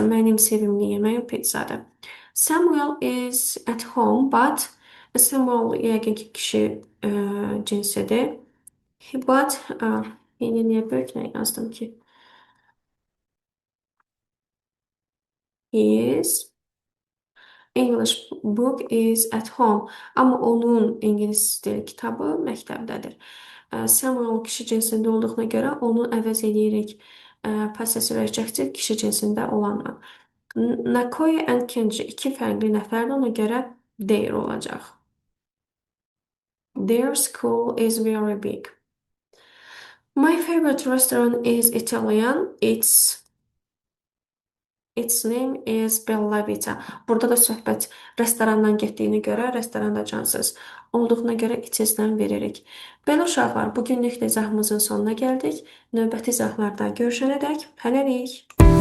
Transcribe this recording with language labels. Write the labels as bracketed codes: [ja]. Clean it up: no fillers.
[az] Mənim sevimli yeməyim pizzadır. [en] Samuel is at home, but [az] Samuel yəqin ki kişi cinsidir. But yeni niyə böyüklə yazdım ki? [en] His English book is at home. [az] Amma onun ingilis dili kitabı məktəbdədir. Samuel kişi cinsində olduğuna görə onu əvəz edirik possessive adjective kişi cinsində olanla. Nakoya and Kenji iki fərqli nəfərdir, ona görə their olacaq. [en] Their school is very big. My favorite restaurant is Italian. Its name is Bella Vita. [az] Burada da söhbət restorandan getdiyini görə, restoranda cansız olduğuna görə it-isdən veririk. Belə uşaqlar, bugünlük də izahımızın sonuna gəldik. Növbəti izahlarda görüşənədək hələlik.